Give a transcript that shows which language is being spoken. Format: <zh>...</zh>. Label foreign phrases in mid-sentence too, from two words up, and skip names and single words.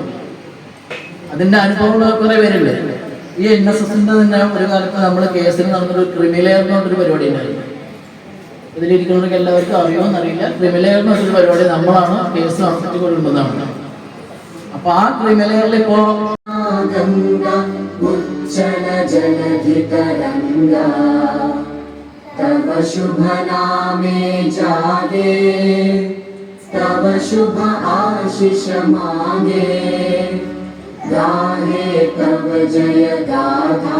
<ml>അതിൻ്റെ അനുഭവങ്ങൾ കുറേ പേരുണ്ട്. ഈ NSSന്റെ തന്നെ ഒരു കാലത്ത് നമ്മൾ കേസിൽ നടന്നൊരു ക്രിമിലെയർ എന്ന് പറഞ്ഞൊരു പരിപാടി ഉണ്ടായിരുന്നു. ഇതിലിരിക്കുന്നവർക്ക് എല്ലാവർക്കും അറിയുമെന്നറിയില്ല. ക്രിമിലെയർ എന്ന് പറഞ്ഞൊരു പരിപാടി നമ്മളാണ് കേസ് നടത്തി കൊണ്ടുവന്നതാണ്. അപ്പൊ ആ ക്രിമിലെയറിൽ ഇപ്പോ</ml> <bn>তব শুভ নামে জাগে, তব শুভ আশিস মাগে, গাহে তব জয় গাথা।</bn>